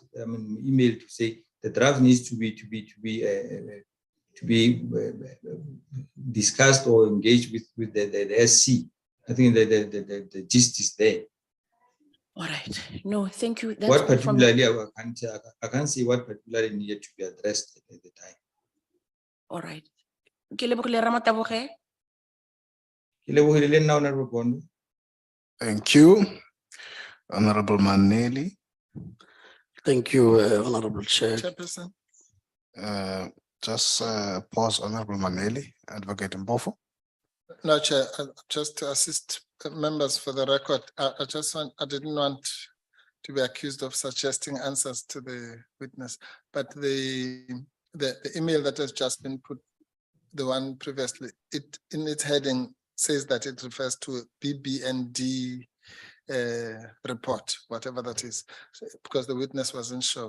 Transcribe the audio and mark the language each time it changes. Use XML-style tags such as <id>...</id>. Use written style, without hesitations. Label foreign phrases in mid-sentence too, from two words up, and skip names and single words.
<en>I mean, email to say the draft needs to be discussed or engaged with the SC. I think the gist is there. All right. No, thank you. That's What all from me. particularly I can't see what particularly needed to be addressed at the time. All right.</en> <tn>Ke lebogile Mataboge.</tn> <st>Ke lebohile nna Honorable Bondo.</st> <en>Thank you, Honorable Maneli. Thank you, Honorable Chair. Chairperson. Just pause, Honorable Maneli, Advocate Mpofu. No, Chair, just to assist members for the record, I didn't want to be accused of suggesting answers to the witness, but the email that has just been put, the one previously, it in its heading says that it refers to BBND report, whatever that is, because the witness wasn't sure.</en>